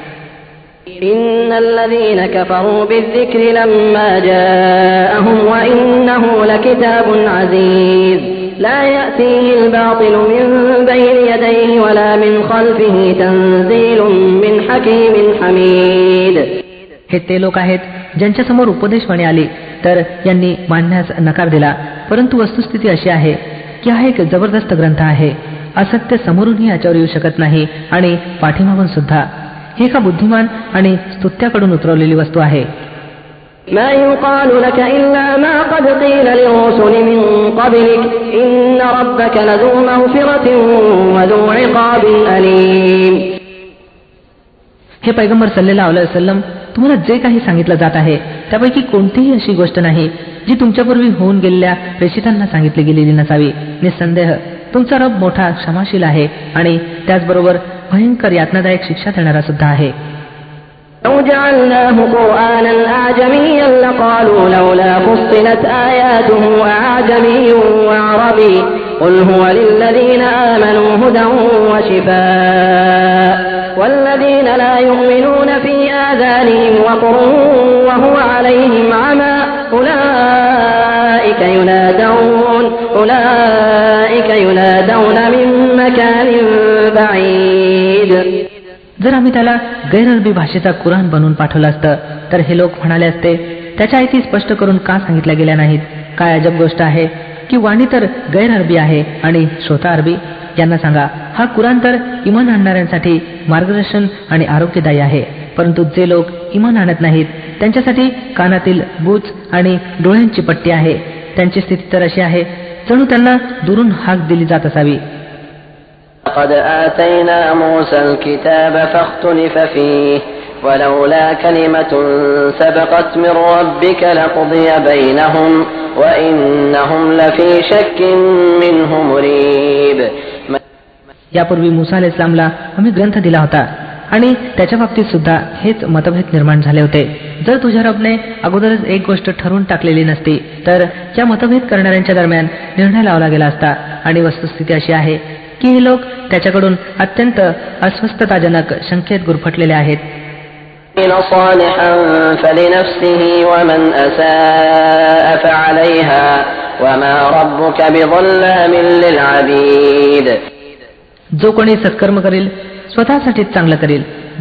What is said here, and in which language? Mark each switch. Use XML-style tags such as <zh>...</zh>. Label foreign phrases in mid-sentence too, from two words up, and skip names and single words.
<ar>إن الذين كفروا بالذكر لما جاءهم وإنه لكتاب عزيز لا يأتيه الباطل من بين يديه ولا من خلفه تنزيل من حكيم حميد.</ar> <mr>हे ते लोक आहेत ज्यांच्यासमोर उपदेशवाणी आली तर यांनी मानण्यास नकार दिला, परंतु वस्तुस्थिती अशी आहे की हा एक जबरदस्त ग्रंथ आहे. असत्य समोरूनही याच्यावर येऊ शकत नाही आणि पाठीमागून सुद्धा. हे एका बुद्धिमान आणि स्तुत्याकडून उतरवलेली वस्तू आहे.</mr> <ar>ما يقال لك إلا ما قد قيل للرسل من قبلك إن ربك لذو مغفرة وذو عقاب أليم.</ar> <mr>हे पैगंबर</mr> <ar>صلى الله عليه وسلم,</ar> <mr>तुम्हाला जे काही सांगितलं जात आहे त्यापैकी कोणतीही अशी गोष्ट नाही जी तुमच्यापूर्वी होऊन गेलेल्या प्रेषितांना सांगितली गेलेली नसावी. निसंदेह तुमचा रब मोठा क्षमाशील आहे आणि त्याचबरोबर भयंकर यातनादायक शिक्षा देणारा सुद्धा आहे.</mr> <ar>لو جعلناه قرآنا أعجميا لقالوا لولا فصلت آياته أعجمي وعربي قل هو للذين آمنوا هدى وشفاء والذين لا يؤمنون في آذانهم وقر وهو عليهم عمى أولئك ينادون من مكان بعيد.</ar> <mr>जर आम्ही त्याला गैरअरबी भाषेचा कुराण बनवून पाठवलं असतं तर हे लोक म्हणाले असते त्याच्या आयती स्पष्ट करून का सांगितल्या गेल्या नाहीत. काय अजब गोष्ट आहे की वाणी तर गैरअरबी आहे आणि श्रोता अरबी. यांना सांगा हा कुराण तर इमान आणणाऱ्यांसाठी मार्गदर्शन आणि आरोग्यदायी आहे, परंतु जे लोक इमान आणत नाहीत त्यांच्यासाठी कानातील बूच आणि डोळ्यांची पट्टी आहे. त्यांची स्थिती तर अशी आहे जणू त्यांना दुरून हाक दिली जात असावी.</mr> <ar>قد آتينا موسى الكتاب فاختلف فيه ولولا كلمة سبقت من ربك لقضي بينهم وإنهم لفي شك منه مريب.</ar> <mr>यापूर्वी मुसा</mr> <ar>عليه السلام</ar> <mr>आम्ही ग्रंथ दिला होता आणि त्याच्या बाबतीत सुद्धा हेच मतभेद निर्माण झाले होते. जर तुझ्या रबने अगोदरच एक गोष्ट ठरवून टाकलेली नसती तर या मतभेद करणाऱ्यांच्या दरम्यान निर्णय लावला गेला असता. आणि वस्तुस्थिती अशी आहे की हे लोक त्याच्याकडून अत्यंत अस्वस्थताजनक शंकेत गुरफटलेले आहेत.</mr> <ar>صالحا فلنفسه ومن أساء فعليها وما ربك بظلام للعبيد.</ar> <mr>जो कोणी सत्कर्म करेल स्वतःसाठीच चांगलं करेल</mr>